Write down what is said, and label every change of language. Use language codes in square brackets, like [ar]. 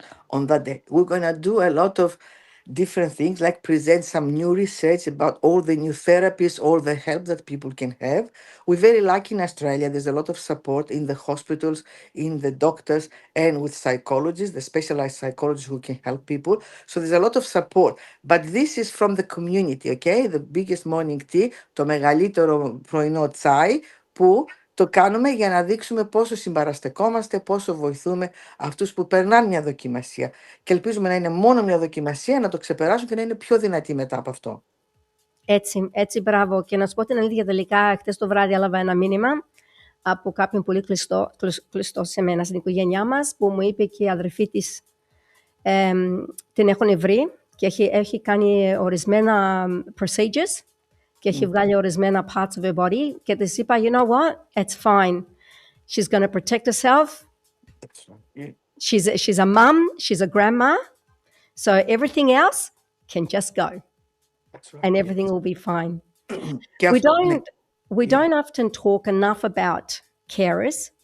[en] On that day, we're going to do a lot of different things, like present some new research about all the new therapies, all the help that people can have. We're very lucky in Australia. There's a lot of support in the hospitals, in the doctors, and with psychologists, the specialized psychologists who can help people. So there's a lot of support. But this is from the community, okay? The biggest morning tea, [el] το μεγαλύτερο πρωινό τσάι, που το κάνουμε για να δείξουμε πόσο συμπαραστεκόμαστε, πόσο βοηθούμε αυτούς που περνάνε μια δοκιμασία. Και ελπίζουμε να είναι μόνο μια δοκιμασία, να το ξεπεράσουν και να είναι πιο δυνατοί μετά από αυτό. Έτσι, μπράβο. Και να σου πω την αλήθεια, τελικά, χτες το βράδυ έλαβα ένα μήνυμα από κάποιον πολύ κλειστό σε μένα, στην οικογένειά μας, που μου είπε και η αδερφή της την έχουν βρει και έχει κάνει ορισμένα procedures και έχει βγάλει ορισμένα [en] parts of her body [el] και της είπα, [en] you know what, it's fine. She's going to protect herself. She's a mum, she's a grandma, so everything else can just go. And everything will be fine. We don't often talk enough about carers.